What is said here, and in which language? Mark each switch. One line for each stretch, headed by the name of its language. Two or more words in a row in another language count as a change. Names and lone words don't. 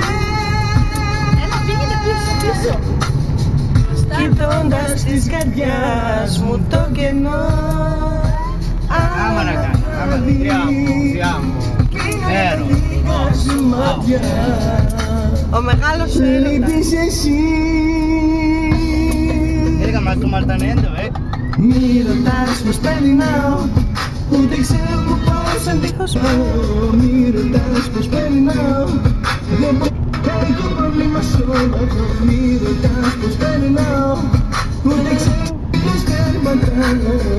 Greek: Έλα, πήγαινε πίσω. Κοιτώντας της καρδιάς μου το κενό. Άμα να κάνει, άμα να Φέρω. Ο μεγάλος έρωτας. Λείπεις εσύ.
German: Ehrlich, machst du mal dein Ende weg?
Greek: Μη ρωτάς πως περνάω, ούτε ξέρω που πάω σαν δίχως πάω. Μη ρωτάς πως περνάω, δεν μπορώ, έχω πρόβλημα σοβαρό. Μη ρωτάς πως περνάω, ούτε ξέρω πως περπατάω.